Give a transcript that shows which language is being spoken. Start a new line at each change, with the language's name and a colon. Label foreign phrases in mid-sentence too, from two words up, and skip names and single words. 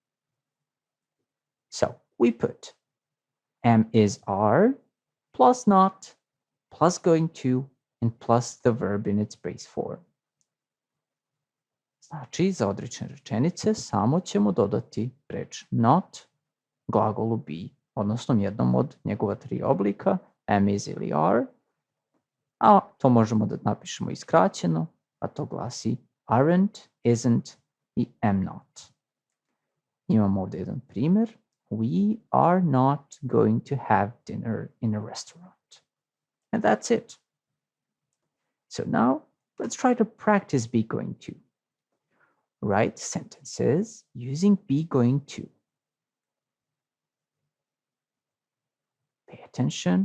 English: So we put am, is, are, plus not, plus going to, and plus the verb in its base form.
Serbian: Znači, za odrične rečenice samo ćemo dodati reč not glagolu be, odnosno jednom od njegova tri oblika,
English: am, is
Serbian: ili are, a to možemo da napišemo i skraćeno, a to glasi
English: aren't, isn't
Serbian: i
English: am not.
Serbian: Imamo ovdje jedan primjer.
English: We are not going to have dinner in a restaurant. And that's it. So now let's try to practice be going to. Write sentences using be going to. Pay attention.